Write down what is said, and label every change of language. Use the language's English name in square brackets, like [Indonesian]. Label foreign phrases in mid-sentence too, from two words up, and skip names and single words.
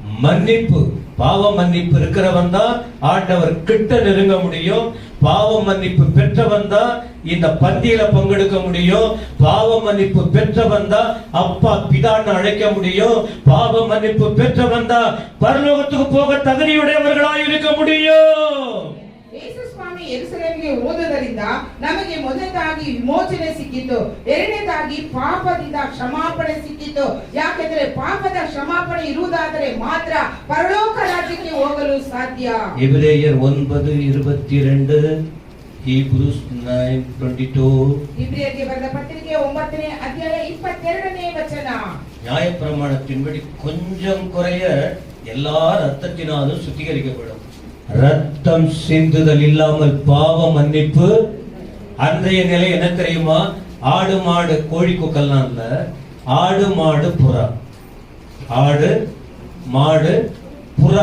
[Tamil] பாவ மன்னிப்பு இருக்கிறவன் தான் ஆண்டவர் கிட்ட நெருங்க முடியும். பாவ மன்னிப்பு பெற்றவன் தான் இந்த பந்தியில பங்கெடுக்க முடியும். பாவ மன்னிப்பு பெற்றவன் தான் அப்பா பிதான்னு அழைக்க முடியும். பாவ மன்னிப்பு பெற்றவன் தான் பரலோகத்துக்கு போக தகுதியுடையவர்களாய் இருக்க முடியும். [Kannada] ಯೇಸು ಸ್ವಾಮಿ ಯೆರೂಸಲೇಮಿಗೆ ಹೋದದರಿಂದ ನಮಗೆ ಮೊದಲನೇದಾಗಿ ವಿಮೋಚನೆ ಸಿಕ್ಕಿತು, ಎರಡನೇದಾಗಿ ಪಾಪದಿಂದ ಕ್ಷಮಾಪಣೆ ಸಿಕ್ಕಿತು. ಯಾಕೆಂದರೆ ಪಾಪದ ಕ್ಷಮಾಪಣೆ ಇರುವುದಾದರೆ ಮಾತ್ರ ಪರಲೋಕ ರಾಜ್ಯಕ್ಕೆ ಹೋಗಲು ಸಾಧ್ಯ. [Tamil] எபிரேயர் 9:22, Hebrews 9:22. [Kannada] ಇಬ್ರಿಯರಿಗೆ ಬರೆದ ಪತ್ರಿಕೆ 9ನೇ ಅಧ್ಯಾಯ 22ನೇ ವಚನ. [Tamil] நியாயப்பிரமாணத்தின்படி கொஞ்சம் குறைய எல்லா ரத்தத்தினாலும் சுத்திகரிக்கப்படும். ரத்தம் சிந்துதல் இல்லாமல் பாவ மன்னிப்பு. அன்றைய நிலை என்ன தெரியுமா? ஆடு மாடு கோழி குக்கெல்லாம் இல்ல, ஆடு மாடு புறா, ஆடு மாடு புறா.